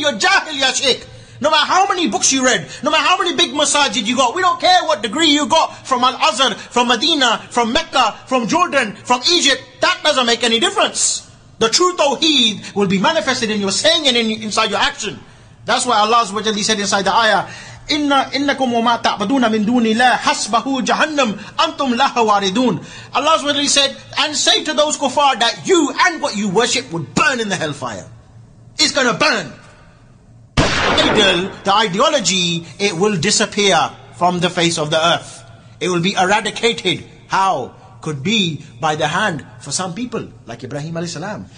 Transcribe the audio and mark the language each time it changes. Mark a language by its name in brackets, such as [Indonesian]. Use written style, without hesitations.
[English] You're jahil, ya sheikh. No matter how many books you read, no matter how many big masajid you got, we don't care what degree you got from Al-Azhar, from Medina, from Mecca, from Jordan, from Egypt. That doesn't make any difference. The true Tawheed will be manifested in your saying and inside your action. That's why Allah subhanahu wa ta'ala said inside the ayah, [Arabic] إِنَّكُمْ وَمَا تَعْبَدُونَ مِن دُونِ اللَّهِ حَسْبَهُ جَهَنَّمْ أَنْتُمْ لَهَا وَارِدُونَ. [English] Allah subhanahu wa ta'ala said, and say to those kuffar that you and what you worship would burn in the hellfire. It's going to burn. The ideology, it will disappear from the face of the earth. It will be eradicated. How? Could be by the hand for some people, like Ibrahim alayhi salam.